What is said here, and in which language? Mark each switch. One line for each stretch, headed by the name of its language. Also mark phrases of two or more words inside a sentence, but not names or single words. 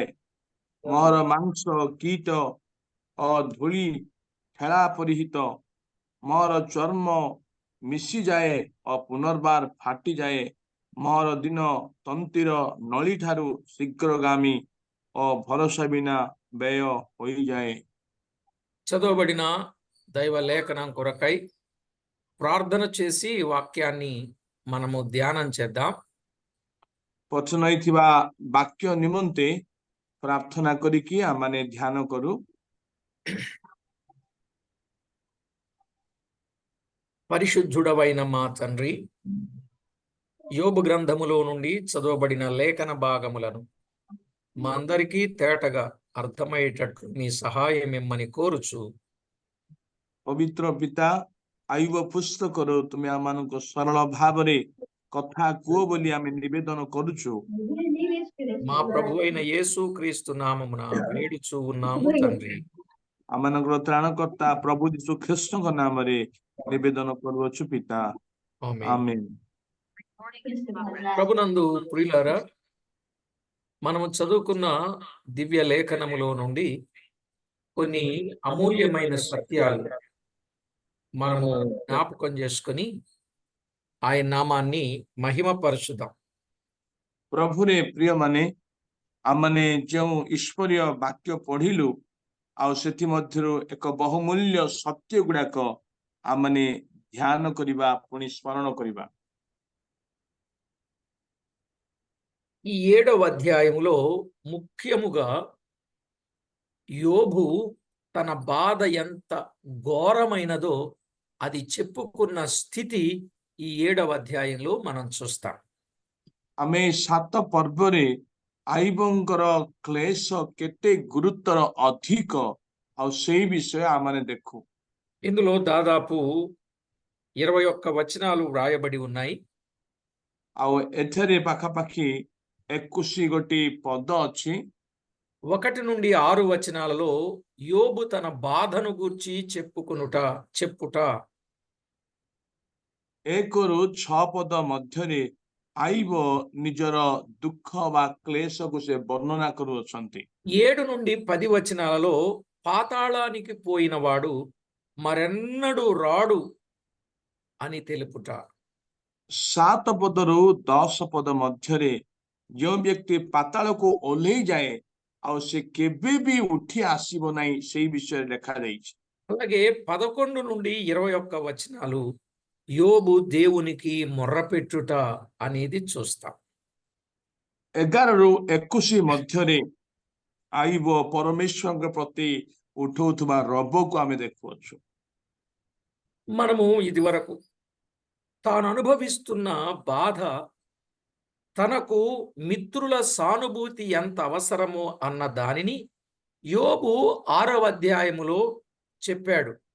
Odia: ମୋର ମାଂସ କୀଟ ଓ ଧୂଳି ଖେଳା ପରିହିତ, ମୋର ଚର୍ମ ମିଶିଯାଏ ଓ ପୁନର୍ବାର ଫାଟିଯାଏ। ମୋର ଦିନ ତନ୍ତୀର ନଳିଠାରୁ ଶୀଘ୍ରଗାମୀ ଓ ଭରସା ବିନା ବ୍ୟୟ ହୋଇଯାଏ।
Telugu: చదవబడిన దైవ లేఖనం కొరకై ప్రార్థన చేసి వాక్యాన్ని మనము ధ్యానం చేద్దాం।
Odia: ପଛନ ହେଇଥିବା ବାକ୍ୟ ନିମନ୍ତେ ପ୍ରାର୍ଥନା କରିକି ଆମମାନେ ଧ୍ୟାନ କରୁ।
Telugu: పరిశుద్ధుడవైన మా తండ్రి, యోబు గ్రంథములో నుండి చదవబడిన లేఖన భాగములను మా అందరికీ తేటగా అర్థమయ్యేటట్లు మీ సహాయం ఇమ్మని కోరుచు,
Odia: ପବିତ୍ର ପିତା, ଆଇବ ପୁସ୍ତକରୁ ତୁମେ ଆମମାନଙ୍କୁ ସରଳ ଭାବରେ କଥା କୁହ ବୋଲି ଆମେ ନିବେଦନ କରୁଛୁ।
Telugu: మా ప్రభు అయిన యేసు క్రీస్తు నామమున వేడుచు ఉన్నాము తండ్రి,
Odia: ଆମମାନଙ୍କର ତ୍ରାଣକର୍ତ୍ତା ପ୍ରଭୁ ଯୀଶୁ ଖ୍ରୀଷ୍ଟଙ୍କ ନାମରେ ନିବେଦନ କରୁଅଛୁ ପିତା,
Telugu: ఆమేన్।
Odia: ଆମେନ୍।
Telugu: ప్రభునందు ప్రియులారా, మనము చదువుకున్న దివ్య లేఖనములో నుండి కొన్ని అమూల్యమైన సత్యాలు మనము జ్ఞాపకం చేసుకొని ఆయన నామాన్ని మహిమపరచుదాం।
Odia: ପ୍ରଭୁରେ ପ୍ରିୟମାନେ, ଆମମାନେ ଯେଉଁ ଈଶ୍ୱରୀୟ ବାକ୍ୟ ପଢିଲୁ, ଆଉ ସେଥିମଧ୍ୟରୁ ଏକ ବହୁମୂଲ୍ୟ ସତ୍ୟ ଗୁଡାକ ଆମମାନେ ଧ୍ୟାନ କରିବା, ପୁଣି ସ୍ମରଣ କରିବା।
Telugu: ఈ 7వ అధ్యాయములో ముఖ్యముగా యోబు తన బాధ ఎంత ఘోరమైనదో అది చెప్పుకున్న స్థితి ఈ 7వ అధ్యాయంలో మనం చూస్తాం।
Odia: ଆମେ 7 ପର୍ବରେ ଆଇବଙ୍କର କ୍ଲେଶ କେତେ ଗୁରୁତର ଅଧିକ, ଆଉ ସେଇ ବିଷୟ ଆମମାନେ ଦେଖୁ।
Telugu: ఇందులో దాదాపు 21 వచనాలు వ్రాయబడి ఉన్నాయి।
Odia: ଆଉ ଏଠାରେ ପାଖାପାଖି 21 ଗୋଟି ପଦ ଅଛି।
Telugu: 1 నుండి 6 వచనాలలో యోబు తన బాధను గూర్చి చెప్పుట,
Odia: 1ରୁ 6 ପଦ ମଧ୍ୟରେ ଆଇବ ନିଜର ଦୁଃଖ ବା କ୍ଲେଶକୁ ସେ ବର୍ଣ୍ଣନା କରୁଅଛନ୍ତି।
Telugu: 7 నుండి 10 వచనాలలో పాతాళానికి పోయినవాడు మరెన్నడూ రాడు అని తెలుపుట.
Odia: 7 ପଦରୁ 10 ପଦ ମଧ୍ୟରେ ଯେଉଁ ବ୍ୟକ୍ତି ପାତାଳକୁ ଓହ୍ଲେଇ ଯାଏ ଆଉ ସେ କେବେ ବି ଉଠି ଆସିବ ନାହିଁ ସେଇ ବିଷୟରେ ଲେଖାଯାଇଛି।
Telugu: అలాగే 11 నుండి 21 వచనాలు యోబు దేవునికి మొర్రపెట్టుట అనేది చూస్తాం.
Odia: 11ରୁ 21 ମଧ୍ୟରେ ଆଇବ ପରମେଶ୍ୱରଙ୍କ ପ୍ରତି ଉଠଉଥିବା ରବକୁ ଆମେ ଦେଖୁଅଛୁ।
Telugu: మనము ఇదివరకు తాను అనుభవిస్తున్న బాధ, తనకు మిత్రుల సానుభూతి ఎంత అవసరమో అన్న దానిని యోబు 6వ అధ్యాయములో చెప్పాడు.